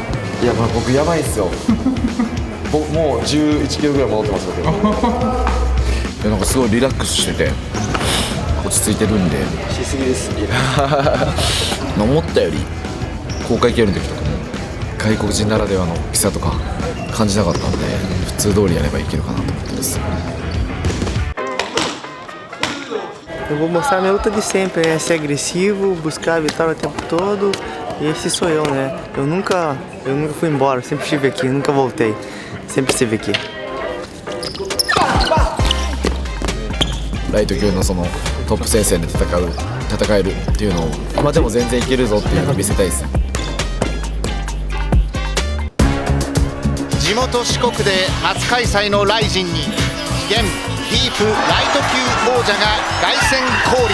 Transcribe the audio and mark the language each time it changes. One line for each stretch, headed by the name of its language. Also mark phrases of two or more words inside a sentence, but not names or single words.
Japanese: いや、まあ僕やばいっすよ僕もう11キロぐらい戻ってますよいや、なんかすごいリラックスしてて落ち着いてるんで。しすぎです思ったより公開競輪の時とかも外国人ならではの大きさとか感じなかったんで、普通通りやればいけるかなと思ってます。
Portuguese: Eu vou mostrar minha luta de sempre, né? Ser agressivo, buscar a vitória o tempo todo. E esse sou eu, né? Eu nunca fui embora, sempre estive aqui, nunca voltei. Sempre estive aqui.
Japanese: ライト級のそのトップ戦線で戦えるっていうのを、まあでも全然いけるぞっていうのを見せたいです。地元四国で初開催のライジンに現ディープライト級王者が凱旋降臨。